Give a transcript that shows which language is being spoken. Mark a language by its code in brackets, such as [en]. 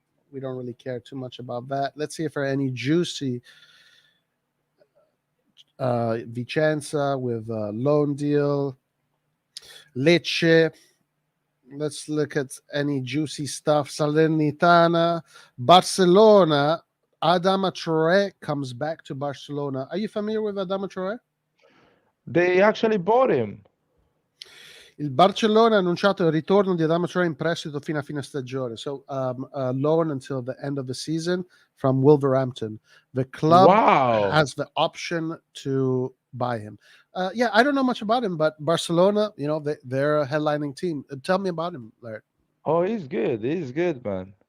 [en] We don't really care too much about that. Let's see if there are any juicy Vicenza with a loan deal. Lecce. Let's look at any juicy stuff. Salernitana, Barcelona. Adama Traore comes back to Barcelona. Are you familiar with Adama Traore? They actually bought him. [it] Il Barcellona ha annunciato il ritorno di Adama Traore in prestito fino a fine stagione. [en] So loan until the end of the season from Wolverhampton. The club Wow. has the option to buy him. Yeah, I don't know much about him, but Barcelona, they're a headlining team. Tell me about him, Larry. Oh, he's good. He's good, man.